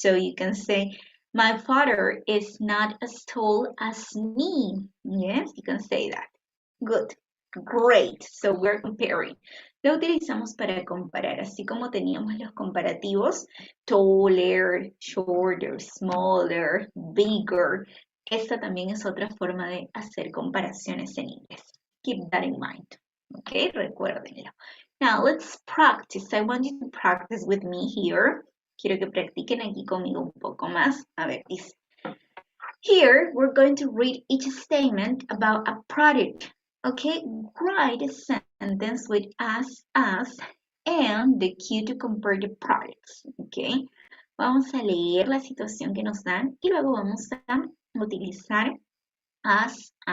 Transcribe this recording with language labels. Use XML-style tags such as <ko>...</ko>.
<en>So you can say, my father is not as tall as me. Yes, you can say that. Good. Great. So we're comparing.</en> <es>Lo utilizamos para comparar, así como teníamos los comparativos taller, shorter, smaller, bigger. Esta también es otra forma de hacer comparaciones en inglés.</es> <en>Keep that in mind. Okay,</en> <es>recuérdenlo.</es> <en>Now let's practice. I want you to practice with me here.</en> <es>Quiero que practiquen aquí conmigo un poco más. A ver, dice.</es> <en>Here, we're going to read each statement about a product. Okay, write a sentence with as, and the cue to compare the products.</en> <es>Okay, vamos a leer la situación que nos dan y luego vamos a utilizar as.</es>